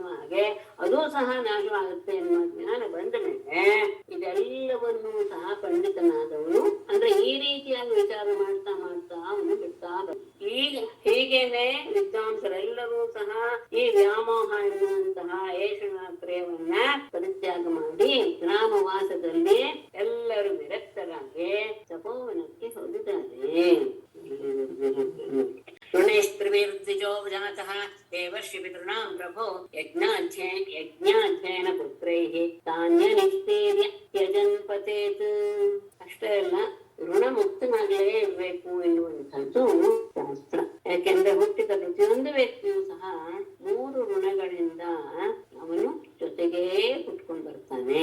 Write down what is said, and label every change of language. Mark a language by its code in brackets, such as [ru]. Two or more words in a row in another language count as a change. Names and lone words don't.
[kn] ಹಾಗೆ ಅದೂ ಸಹ ನಾಶವಾಗುತ್ತೆ ಎನ್ನುವ ಜ್ಞಾನ ಬಂದ ಮೇಲೆ ಇದೆಲ್ಲವನ್ನೂ ಸಹ ಪಂಡಿತನಾದವನು ಅಂದ್ರೆ ಈ ರೀತಿಯಾಗಿ ವಿಚಾರ ಮಾಡ್ತಾ ಅವನು ಬಿಡ್ತಾ ಹೀಗೇನೆ ವಿದ್ವಾಂಸರೆಲ್ಲರೂ ಸಹ ಈ ವ್ಯಾಮೋಹ ಎನ್ನುವಂತಹ ಏಷಣಾತ್ರಯವನ್ನ ಪರಿತ್ಯಾಗ ಮಾಡಿ ಗ್ರಾಮವಾಸದಲ್ಲಿ ಎಲ್ಲರೂ ವಿರಕ್ತರಾಗಿ ತಪೋವನಕ್ಕೆ ಹೋಗಿದ್ದಾರೆ. [sa] ಋಣೈಸ್ತ್ರಿಭಿರ್ದ್ವಿಜೋ ಜಾತಃ ದೇವರ್ಷಿ ಪಿತॄಣಾಂ ಪ್ರಭೋ ಯಜ್ಞಾಧ್ಯಯನ ಪುತ್ರೈಃ ತಾನ್ಯನಿಷ್ಠೀರ್ಯ ತ್ಯಜನ್ ಪತೇತ್. [kn] ಅಷ್ಟೇ ಅಲ್ಲ, ಋಣಮುಕ್ತನಾಗಲೇ ಇರಬೇಕು ಎನ್ನುವಂಥದ್ದು ಶಾಸ್ತ್ರ. ಯಾಕೆಂದ್ರೆ ಹುಟ್ಟಿದ ಪ್ರತಿಯೊಂದು ವ್ಯಕ್ತಿಯೂ ಸಹ 3 ಋಣಗಳಿಂದ ಅವನು ಜೊತೆಗೇ ಹುಟ್ಕೊಂಡು ಬರ್ತಾನೆ.